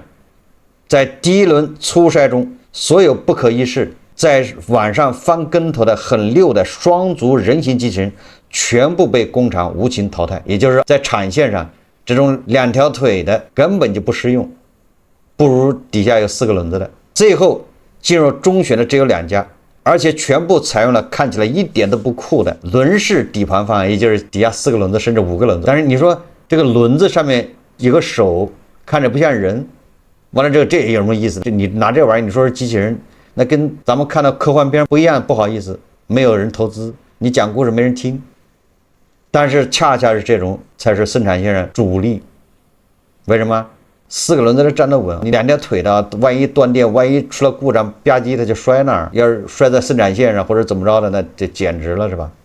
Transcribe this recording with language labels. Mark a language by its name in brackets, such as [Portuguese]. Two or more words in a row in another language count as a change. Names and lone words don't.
[Chinese] 在第一輪初篩中，所有不可一世在網上翻跟頭的很溜的雙足人形機器人全部被工廠無情淘汰，也就是在產線上這種2條腿的根本就不適用，不如底下有4個輪子的。最後進入中選的只有2家，而且全部採用了看起來一點都不酷的輪式底盤方案，也就是底下4個輪子甚至5個輪子。但是你說這個輪子上面有個手，看着不像人，完了這有什麼意思？就你拿這玩意兒，你說是機器人，那跟咱們看到科幻片不一樣，不好意思，没有人投資，你講故事沒人聽。但是恰恰是這種才是生產線上主力。為什麼？4個輪子都站得穩，你2條腿的，萬一斷電，萬一出了故障，吧唧它就摔那兒。要是摔在生產線上或者怎麼着的，那就簡直了，是吧？